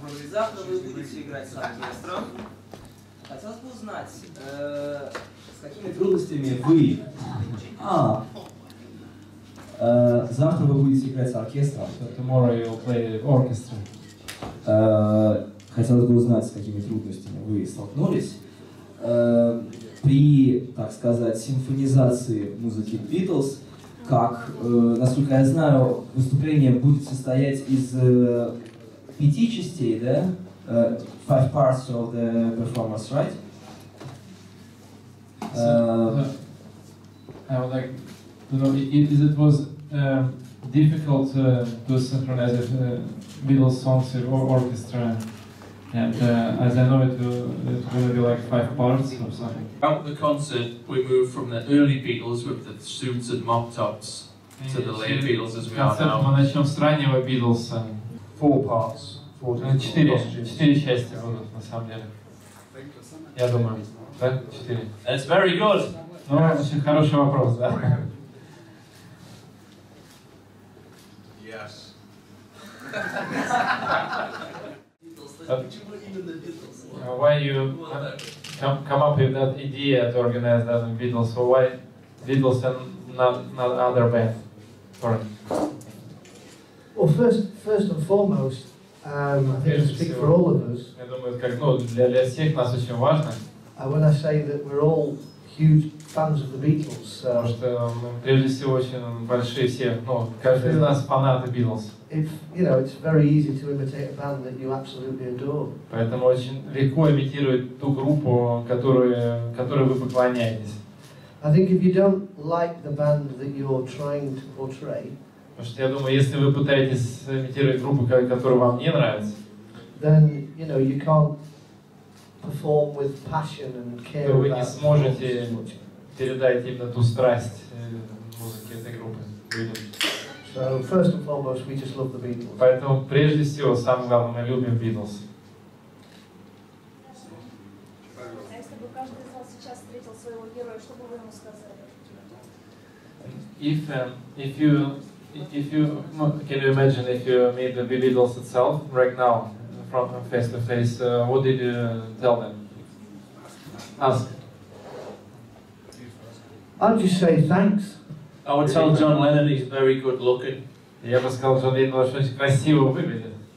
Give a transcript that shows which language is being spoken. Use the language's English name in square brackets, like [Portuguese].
[Russian] завтра вы будете играть с оркестром. Хотелось бы узнать, с какими трудностями вы... завтра вы будете играть с оркестром. [English] Tomorrow you'll play orchestra. [Russian] Хотелось бы узнать, с какими трудностями вы столкнулись при, так сказать, симфонизации музыки Beatles, как, насколько я знаю, выступление будет состоять из 5 частей, да? [English] 5 parts of the performance, right? I would like to know if it was difficult to synchronize Beatles songs or orchestra, and as I know it will be like 5 parts or something. Throughout the concert, we moved from the early Beatles with the suits and mop tops to the late Beatles as we are now. [Russian] Мы начнем с раннего Beatles. [English] 4 parts. [Russian] 4 части будут на самом деле. Я думаю, да? 4. [English] It's very good. [Russian] Ну, очень хороший вопрос, да? [English] Yes. [Russian] Почему именно Beatles? [English] Why you come up with that idea to organize the Beatles? So why Beatles and not other band? Well, first and foremost, I think I speak for all of us. [Russian] Я думаю, как, для всех нас очень важно. [English] When I say that we're all huge fans of the Beatles. [Russian] Потому что мы, прежде всего, очень большие все, ну, каждый из нас фанаты Beatles. [English] If, you know, it's very easy to imitate a band that you absolutely adore. [Russian] Поэтому очень легко имитировать ту группу, которой вы поклоняетесь. [English] I think if you don't like the band that you're trying to portray, [Russian] Потому что я думаю, если вы пытаетесь имитировать группу, которая вам не нравится, [English] then, you know, you can't perform with passion and care [Russian] то вы не [English] about [Russian] сможете [English] performance. [Russian] передать именно ту страсть музыки этой группы людям. [English] So first and foremost, we just love the Beatles. [Russian] Поэтому прежде всего, самое главное, мы любим Beatles. А если бы каждый из вас сейчас встретил своего героя, что бы вы ему сказали? [English] If you can you imagine if you meet the Beatles itself right now, from face to face, what did you tell them? Ask. I'll just say thanks. I would tell John Lennon he's very good looking. [Russian] Я бы сказал, что он очень красиво выглядит.